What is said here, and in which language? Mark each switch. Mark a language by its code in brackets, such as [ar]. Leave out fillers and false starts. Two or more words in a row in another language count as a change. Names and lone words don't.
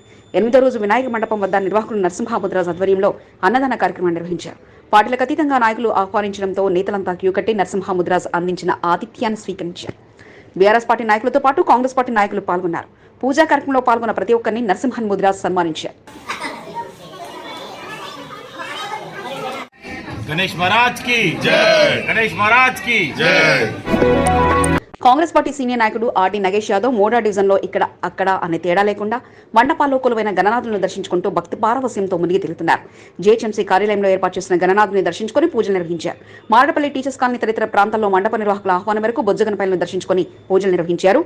[te] 8వ రోజు వినాయక మండపం వద్ద నిర్వాహకులు నరసింహముద్రాజ్ ఆధ్వర్యంలో అన్నదాన కార్యక్రమం నిర్వహించారు. పార్టీలకు అతీతంగా నాయకులు ఆహ్వానించడంతో నేతలంతా క్యూ కట్టి నరసింహముద్రాజ్ అందించిన ఆతిథ్యాన్ని స్వీకరించారు. బీఆర్ఎస్ పార్టీ నాయకులతో పాటు కాంగ్రెస్ పార్టీ నాయకులు పాల్గొన్నారు. పూజా కార్యక్రమంలో పాల్గొన్న ప్రతి ఒక్కరిని నరసింహన్ ముద్రాజ్ సన్మానించారు. [hi] गणेश महाराज की जय, गणेश महाराज की जय. [te] కాంగ్రెస్ పార్టీ సీనియర్ నాయకుడు ఆర్డి నగేష్ యాదవ్ మోడా డివిజన్లో ఇక్కడ అక్కడ అనే తేడా లేకుండా మండపాల్లో కొలువైన గణనాథులను దర్శించుకుంటూ భక్తి పారవస్యంతో మునిగి తిరుగుతున్నారు. జేహెచ్ఎంసీ కార్యాలయంలో ఏర్పాటు చేసిన గణనాథుని దర్శించుకుని పూజలు నిర్వహించారు. మారడపల్లి టీచర్స్ కాలనీ తదితర ప్రాంతాల్లో మండప నిర్వాహకుల ఆహ్వానం మేరకు బొజ్జగనపల్లిని దర్శించుకుని పూజలు నిర్వహించారు.